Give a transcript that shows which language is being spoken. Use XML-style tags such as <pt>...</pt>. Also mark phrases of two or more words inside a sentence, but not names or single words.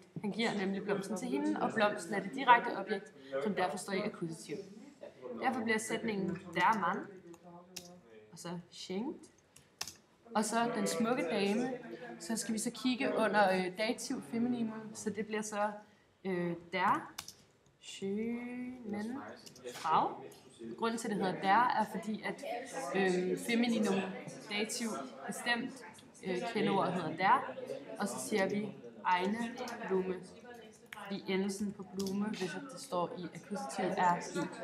<da>Han giver nemlig blomsten til hende, og blomsten er det direkte objekt, som derfor står i akkusativ. Derfor bliver sætningen</da> <de>der Mann,</de> <da>og så schenkt, og så den smukke dame. Så skal vi så kigge under dativ femininum, så det bliver så</da> <de>der schönen Frau.</de> <da>Grunden til, at det hedder der, er fordi, at femininum dativ bestemt kendeord hedder der, og så siger vi</da> <de>eine Blume,</de> <da>fordi endelsen på blume, hvis det står i akkusativ, er i.</da>